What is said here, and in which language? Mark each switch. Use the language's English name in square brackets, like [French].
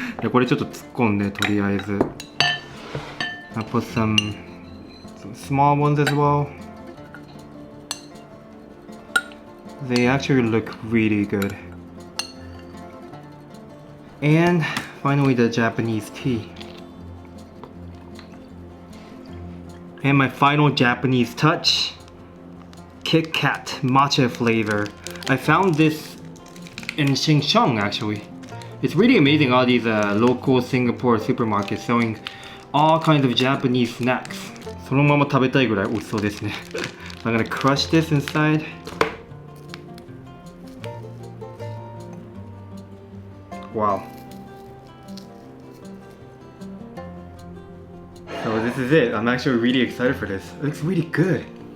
[Japanese] これちょっと突っ込んでとりあえず。 [English] I put some small ones as well. They actually look really good. And finally the Japanese tea. And my final Japanese touch. Kit Kat matcha flavor. I found this in Shengsheng actually. It's really amazing, all these local Singapore supermarkets selling all kinds of Japanese snacks. [Japanese] そのまま食べたいぐらい美味しそうですね。 [English] I'm gonna crush this inside. Wow. So this is it. I'm actually really excited for this. It looks really good.